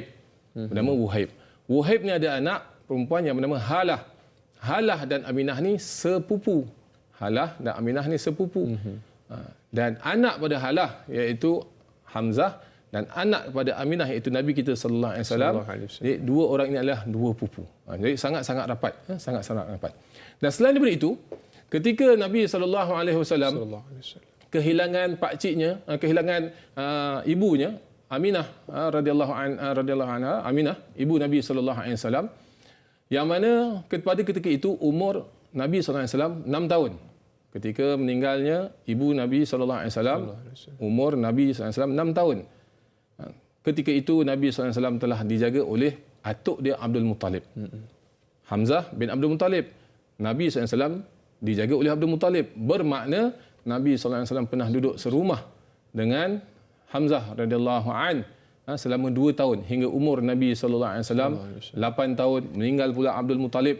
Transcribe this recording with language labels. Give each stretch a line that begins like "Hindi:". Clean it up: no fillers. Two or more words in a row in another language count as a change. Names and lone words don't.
Malay: Bernama Wuhaib. Wuhaib ni ada anak perempuan yang bernama Halah. Halah dan Aminah ni sepupu. Halah dan Aminah ni sepupu. Dan anak pada Halah iaitu Hamzah, dan anak kepada Aminah iaitu Nabi kita
Arabic: صلى الله عليه وسلم.
Malay: Jadi dua orang ini adalah dua pupu. Jadi sangat-sangat rapat, sangat-sangat rapat. Dan selain daripada itu, ketika Nabi
Arabic: صلى الله عليه وسلم
Malay: kehilangan pakciknya, kehilangan ibunya Aminah
Arabic: رضي الله عنها,
Malay: Aminah ibu Nabi
Arabic: صلى الله عليه وسلم,
Malay: yang mana pada ketika itu umur Nabi
Arabic: صلى الله عليه وسلم
Malay: 6 tahun. Ketika meninggalnya ibu Nabi
Arabic: صلى الله عليه وسلم,
Malay: umur Nabi
Arabic: صلى الله عليه وسلم
Malay: 6 tahun. Ketika itu Nabi
Arabic: صلى الله عليه وسلم
Malay: telah dijaga oleh atuk dia Abdul Muttalib. Hamzah bin Abdul Muttalib. Nabi
Arabic: صلى الله عليه وسلم
Malay: dijaga oleh Abdul Muttalib. Bermakna Nabi
Arabic: صلى الله عليه وسلم
Malay: pernah duduk serumah dengan Hamzah
Arabic: رضي الله عن
Malay: selama 2 tahun hingga umur Nabi
Arabic: صلى الله عليه وسلم
Malay: 8 tahun, meninggal pula Abdul Muttalib.